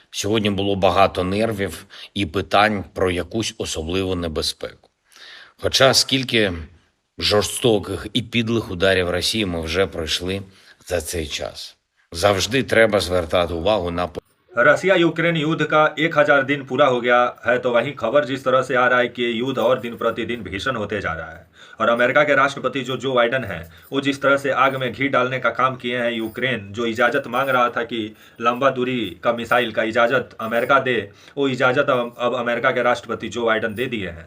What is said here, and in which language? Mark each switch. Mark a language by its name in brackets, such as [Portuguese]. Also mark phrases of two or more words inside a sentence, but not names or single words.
[Ukrainian] Сьогодні було багато нервів і питань про якусь особливу небезпеку. Хоча скільки жорстоких і підлих ударів Росії ми вже пройшли за цей час. Завжди треба звертати увагу на [Hindi] रसिया यूक्रेन युद्ध का 1000 दिन पूरा हो गया है, तो वहीं खबर जिस तरह से आ रहा है कि युद्ध और दिन प्रतिदिन भीषण होते जा रहा है। और अमेरिका के राष्ट्रपति जो बाइडन हैं, वो जिस तरह से आग में घी डालने का काम किए हैं। यूक्रेन जो इजाज़त मांग रहा था कि लंबा दूरी का मिसाइल का इजाज़त अमेरिका दे, वो इजाज़त अब अमेरिका के राष्ट्रपति जो बाइडन दे दिए हैं।